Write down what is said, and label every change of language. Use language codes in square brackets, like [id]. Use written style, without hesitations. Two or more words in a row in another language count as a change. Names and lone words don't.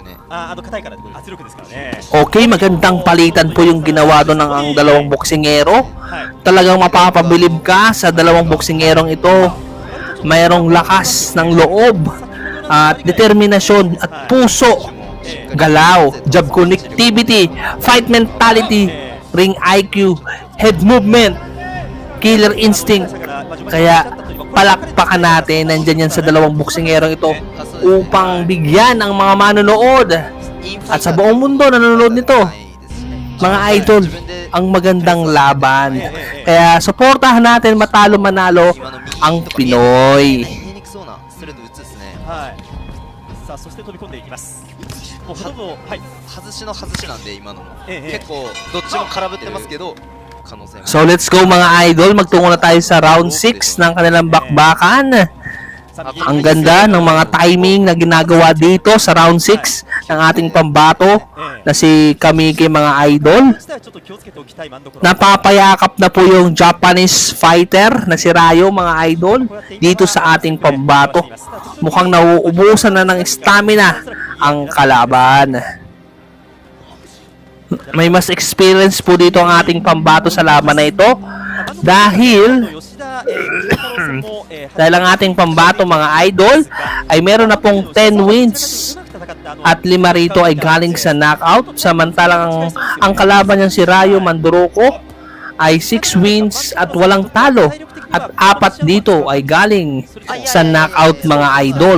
[tl] Okay, magandang palitan po yung ginawa doon ng ang dalawang boksingero. Talagang mapapabilib ka sa dalawang boksingerong ito. Mayroong lakas ng loob at determinasyon at puso, galaw, [en] job connectivity, fight mentality, ring IQ, head movement, killer instinct. [tl] Kaya palakpakan natin, nandyan yan sa dalawang boksingerong ito upang bigyan ang mga manonood at sa buong mundo nanonood nito mga idol ang magandang laban. Kaya suportahan natin matalo manalo ang Pinoy. [ja] さあそして飛び込んでいきますもうほとんどはい外しの外しなんで今のも結構どっちも空振ってますけど可能性も [en] So let's go [tl] mga idol, magtungo na tayo sa round 6 ng kanilang bakbakan. Ang ganda ng mga timing na ginagawa dito sa round 6 ng ating pambato na si Kamike mga idol. [ja] ちょっと気をつけておきたい真ん所 [tl] Napapayakap na po yung [en] Japanese fighter [tl] na si Rayo mga idol dito sa ating pambato. Mukhang nauubusan na ng stamina ang kalaban. May mas experience po dito ang ating pambato sa laban na ito dahil ang ating pambato mga idol ay meron na pong 10 wins at 5 rito ay galing sa knockout, samantalang ang kalaban niyang si Rayo Manduroko ay 6 wins at walang talo at 4 dito ay galing sa knockout mga idol.